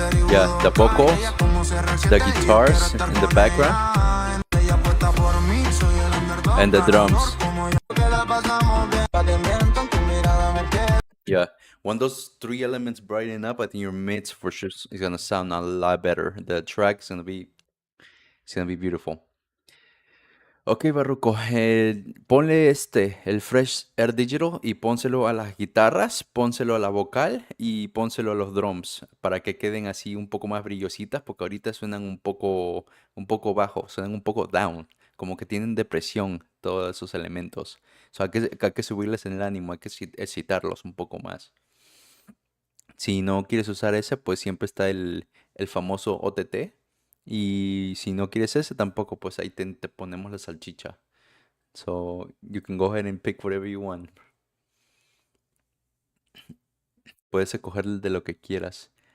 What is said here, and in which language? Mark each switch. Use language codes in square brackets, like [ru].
[en] Yeah, the vocals, the guitars in the background, and the drums. Yeah, when those three elements brighten up, I think your mids for sure is gonna sound a lot better. The track is gonna be beautiful. [es] Ok, Barruco, ponle el Fresh Air Digital y pónselo a las guitarras, pónselo a la vocal y pónselo a los drums para que queden así un poco más brillositas porque ahorita suenan un poco bajo, suenan un poco down, como que tienen depresión todos esos elementos. O sea, hay que subirles el ánimo, hay que excitarlos un poco más. Si no quieres usar ese, pues siempre está el famoso OTT. Y si no quieres ese tampoco, pues ahí te ponemos la salchicha. [en] So you can go ahead and pick whatever you want. [es] Puedes escoger de lo que quieras.